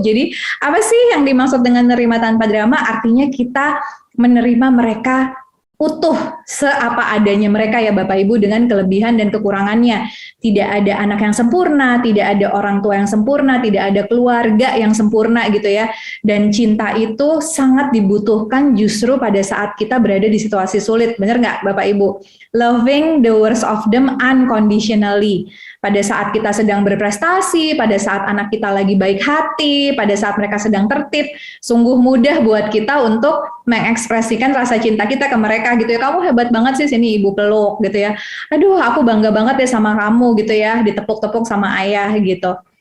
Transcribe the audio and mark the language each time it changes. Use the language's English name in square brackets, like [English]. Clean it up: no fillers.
[Indonesian] Jadi apa sih yang dimaksud dengan nerima tanpa drama? Artinya kita menerima mereka utuh seapa adanya mereka ya Bapak Ibu, dengan kelebihan dan kekurangannya. Tidak ada anak yang sempurna, tidak ada orang tua yang sempurna, tidak ada keluarga yang sempurna gitu ya. Dan cinta itu sangat dibutuhkan justru pada saat kita berada di situasi sulit. Benar nggak Bapak Ibu? [English] Loving the worst of them unconditionally. [Indonesian] Pada saat kita sedang berprestasi, pada saat anak kita lagi baik hati, pada saat mereka sedang tertib, sungguh mudah buat kita untuk mengekspresikan rasa cinta kita ke mereka gitu ya. Kamu hebat banget sih, sini ibu peluk gitu ya. Aduh, aku bangga banget ya sama kamu gitu ya, ditepuk-tepuk sama ayah gitu.